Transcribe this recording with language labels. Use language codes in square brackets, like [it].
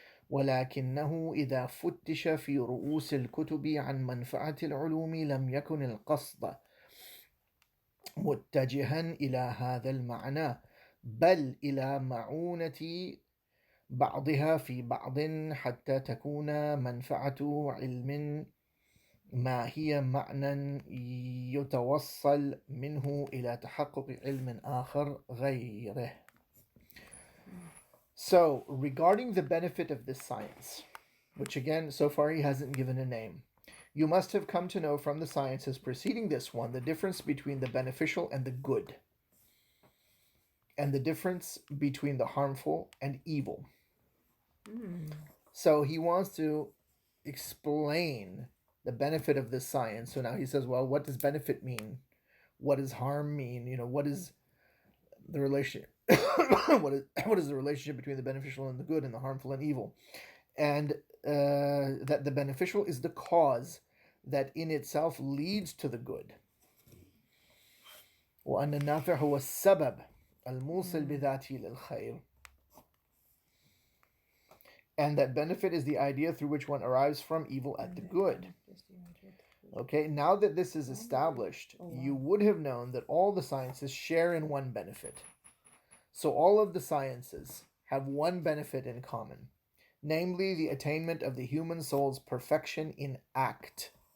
[ar] ولكنه إذا فتش في رؤوس الكتب عن منفعة العلوم لم يكن القصد متجها إلى هذا المعنى، بل إلى معونة بعضها في بعض حتى تكون منفعة علم ما هي معنى يتوصل منه إلى تحقق علم آخر غيره. [en] So, regarding the benefit of this science, which again, so far he hasn't given a name, You must have come to know from the sciences preceding this one the difference between the beneficial and the good, and the difference between the harmful and evil. So he wants to explain the benefit of this science. So now he says, well, what does benefit mean? What does harm mean? What is the relation? what is the relationship between the beneficial and the good, and the harmful and evil? And that the beneficial is the cause that in itself leads to the good. [ar] وأن النافع هو السبب الموصل بذاته للخير. [en] And that benefit is the idea through which one arrives from evil at the good. Okay, now that this is established, you would have known that all the sciences share in one benefit. So all of the sciences have one benefit in common, namely the attainment of the human soul's perfection in act.